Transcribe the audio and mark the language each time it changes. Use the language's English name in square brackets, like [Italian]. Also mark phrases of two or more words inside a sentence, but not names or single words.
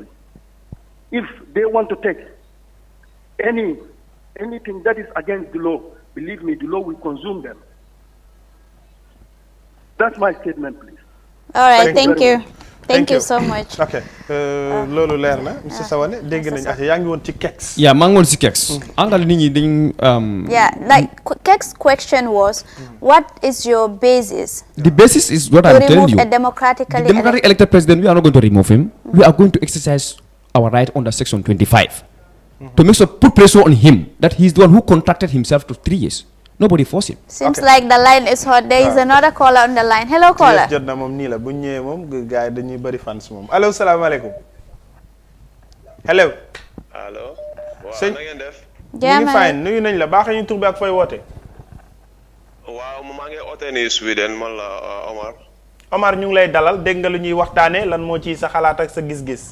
[English] If they want to take anything that is against the law, believe me, the law will consume them. That's my statement, please. All right, thank you. Thank you so much. [Wolof] Okay. Lolo leer na Mr. Sawane dégg nañ yaa ngi woon ci Kex. Yeah, maa ngi woon ci Kex. Angal nit ñi dañ [English] Yeah, like Kex's question was, what is your basis? The basis is what I'm telling you. To remove a democratically elected president, we are not going to remove him. We are going to exercise our right under Section 25 to make sure put pressure on him that he's the one who contracted himself to 3 years. Nobody forced him. Seems like the line is hot. There is another caller on the line. Hello, caller. [Wolof] Jotna moom nii la bu ñëwee moom gars yi dañuy bari fans moom. Allo, salaamaaleykum. Hello. Allo. Sëñ na ngeen def. ñu ngi fine nuyu nañ la baax ñu tur bi ak fooy woote. waaw maa ngi oote ni Sweden man la Omar. Omar ñu ngi lay dalal dégg nga lu ñuy waxtaanee lan moo ci sa xalaat ak sa gis-gis.